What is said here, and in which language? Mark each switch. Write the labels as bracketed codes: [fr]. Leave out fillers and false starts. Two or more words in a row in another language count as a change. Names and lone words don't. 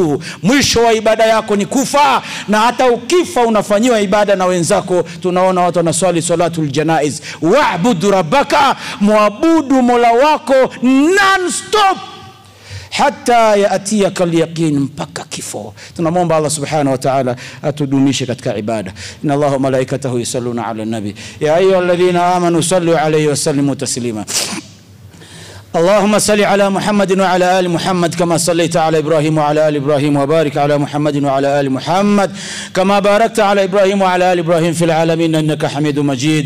[sw] Mwisho wa ibada yako ni kufa, na hata ukifa unafanyiwa ibada na wenzako. Tunaona watu wanaswali [ar] صلاة الجنائز. واعبد ربك, [sw] muabudu Mola wako [en] non stop [ar] حتى يأتيك اليقين, [sw] mpaka kifo. Tunamwomba Allah [ar] سبحانه وتعالى [sw] atudumishe katika ibada. [ar] إن الله وملائكته يصلون على النبي يا أيها الذين آمنوا صلوا عليه وسلموا تسليما. اللهم صل على محمد وعلى آل محمد كما صليت على إبراهيم وعلى آل إبراهيم، وبارك على محمد وعلى آل محمد كما باركت على إبراهيم وعلى آل إبراهيم في العالمين إنك حميد مجيد.